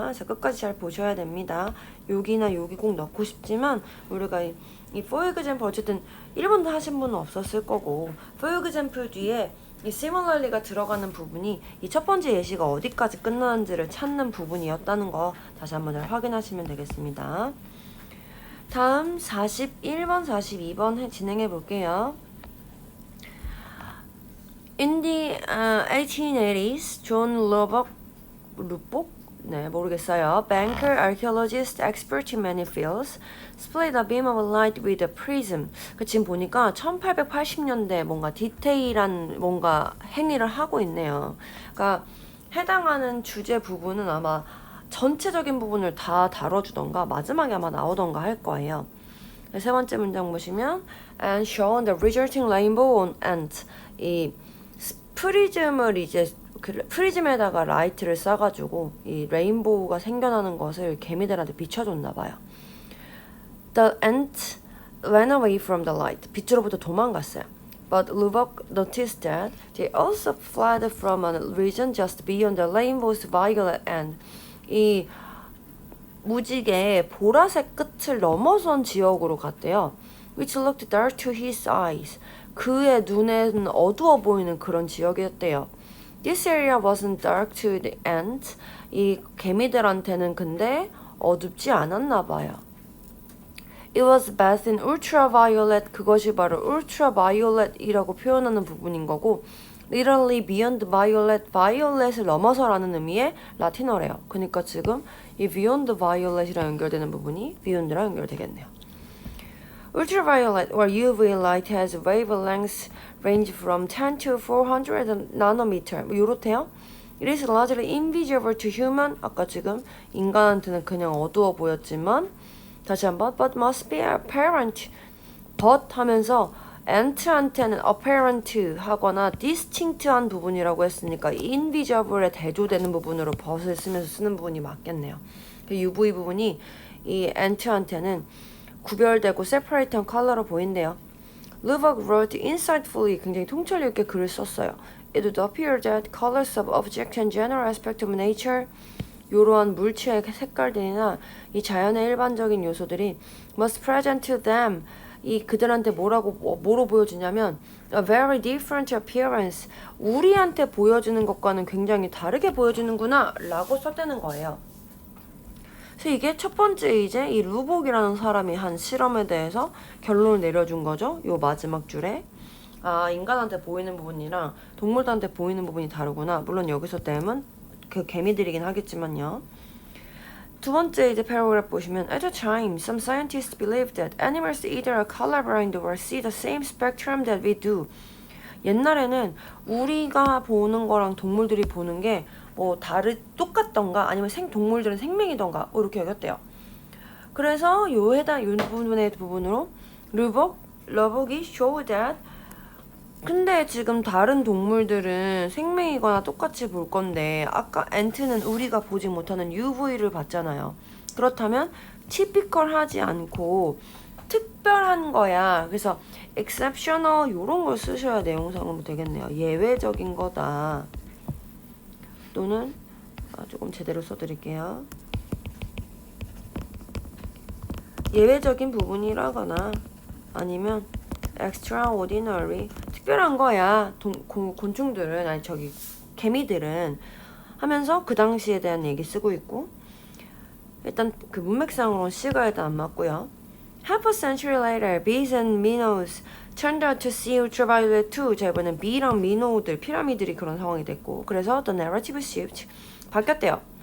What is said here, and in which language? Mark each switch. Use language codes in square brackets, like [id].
[ko] 그래서 끝까지 잘 보셔야 됩니다. 여기나 여기 꼭 넣고 싶지만 우리가 이 for example 어쨌든 1번도 하신 분은 없었을 거고 for example 뒤에 이 similarly가 들어가는 부분이 이 첫 번째 예시가 어디까지 끝나는지를 찾는 부분이었다는 거 다시 한번 잘 확인하시면 되겠습니다. 다음 41번, 42번 진행해 볼게요. [en] In the 1880s, John Lubbock, [ko] 네, 모르겠어요. [en] Banker, archaeologist, expert in many fields, split a beam of light with a prism. [ko] 그 지금 보니까 1880년대 뭔가 디테일한 뭔가 행위를 하고 있네요. 그러니까 해당하는 주제 부분은 아마 전체적인 부분을 다 다뤄주던가 마지막에 아마 나오던가 할 거예요. 세 번째 문장 보시면 [en] and shown the resulting rainbow on ant. [ko] 이 프리즘을 이제 프리즘에다가 라이트를 쏴가지고 이 레인보우가 생겨나는 것을 개미들한테 비춰줬나 봐요. [en] The ant ran away from the light. [ko] 빛으로부터 도망갔어요. [en] But Lubbock noticed that they also fled from a region just beyond the rainbow's violet end. [ko] 이 무지개 보라색 끝을 넘어선 지역으로 갔대요. [en] Which looked dark to his eyes. [ko] 그의 눈에는 어두워 보이는 그런 지역이었대요. [en] This area wasn't dark to the ants. [ko] 이 개미들한테는 근데 어둡지 않았나 봐요. [en] It was bathed in ultraviolet. [ko] 그것이 바로 ultraviolet이라고 표현하는 부분인 거고 literally beyond violet, violet을 넘어서라는 의미의 라틴어래요. 그러니까 지금 이 beyond violet이랑 연결되는 부분이 beyond랑 연결되겠네요. [en] Ultraviolet or UV light has wavelengths range from 10 to 400 nanometer. [ko] 뭐 요렇대요. [en] It is largely invisible to human. [ko] 아까 지금 인간한테는 그냥 어두워 보였지만 다시 한번 [en] but must be apparent. [ko] but 하면서 ant한테는 apparent 하거나 distinct한 부분이라고 했으니까 invisible에 대조되는 부분으로 but을 쓰면서 쓰는 부분이 맞겠네요. 그 UV 부분이 이 ant한테는 구별되고 separate한 컬러로 보인대요. [en] Lubbock wrote insightfully. [ko] 굉장히 통찰력 있게 글을 썼어요. [en] It would appear that colors of objects and general aspect of nature [ko] 이러한 물체의 색깔들이나 이 자연의 일반적인 요소들이 [en] must present to them. [ko] 이 그들한테 뭐로 보여주냐면 [en] a very different appearance. [ko] 우리한테 보여주는 것과는 굉장히 다르게 보여주는구나 라고 썼다는 거예요. 그래서 이게 첫 번째 이제 이 루복이라는 사람이 한 실험에 대해서 결론을 내려준 거죠. 요 마지막 줄에. 아, 인간한테 보이는 부분이랑 동물들한테 보이는 부분이 다르구나. 물론 여기서 댐은 그 개미들이긴 하겠지만요. 두 번째 이제 패러그래프 보시면 [en] At the time, some scientists believed that animals either are colorblind or see the same spectrum that we do. [ko] 옛날에는 우리가 보는 거랑 동물들이 보는 게 뭐 똑같던가 아니면 동물들은 생명이던가 이렇게 여겼대요. 그래서 요 부분의 부분으로 러벅이 show that 근데 지금 다른 동물들은 생명이거나 똑같이 볼 건데 아까 엔트는 우리가 보지 못하는 UV를 봤잖아요. 그렇다면 typical하지 않고 특별한 거야. 그래서 exceptional 요런 걸 쓰셔야 내용상으로 되겠네요. 예외적인 거다. 또는 조금 제대로 써드릴게요. 예외적인 부분이라거나 아니면 extraordinary 특별한 거야. 곤충들은 아니 개미들은 하면서 그 당시에 대한 얘기 쓰고 있고 일단 그 문맥상으로는 C가 일단 안 맞고요. [en] Half a century later, bees and minnows turned out to see ultraviolet too. [ko] 자, 이번엔 B랑 민호들, 피라미들이 그런 상황이 됐고 그래서 [en] the narrative shift [ko] 바뀌었대요.